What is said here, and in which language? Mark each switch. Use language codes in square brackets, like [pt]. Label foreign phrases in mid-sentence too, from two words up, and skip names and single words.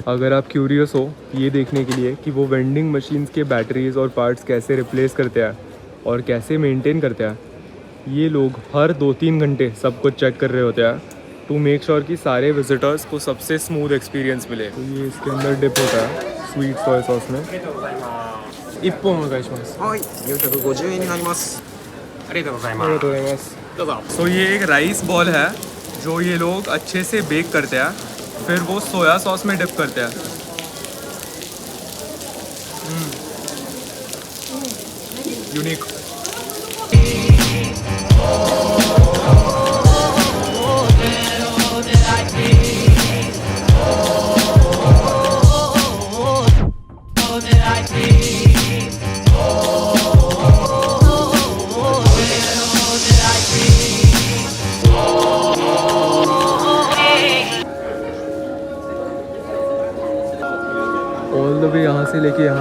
[hi] अगर आप क्यूरियस हो ये देखने के लिए कि वो [en] vending machines [hi] के बैटरीज और पार्ट्स कैसे रिप्लेस करते हैं और कैसे मेंटेन करते हैं, ये लोग हर 2-3 घंटे सब कुछ चेक कर रहे होते हैं [en] to make sure [hi] कि सारे विजिटर्स को सबसे [en] smooth experience [hi] मिले। तो ये इसके अंदर डिप होता है [en] sweet soy sauce [hi] में। [ja] 1 本お願いします。はい、450円になります。ありがとうございます。ありがとうございます。どうぞ。 [hi] तो ये एक राइस बॉल है जो ये लोग अच्छे से बेक करते हैं, फिर वो [en] soy sauce [hi] में डिप करते हैं। यूनिक। [en] all the way [hi] यहाँ से लेके यहाँ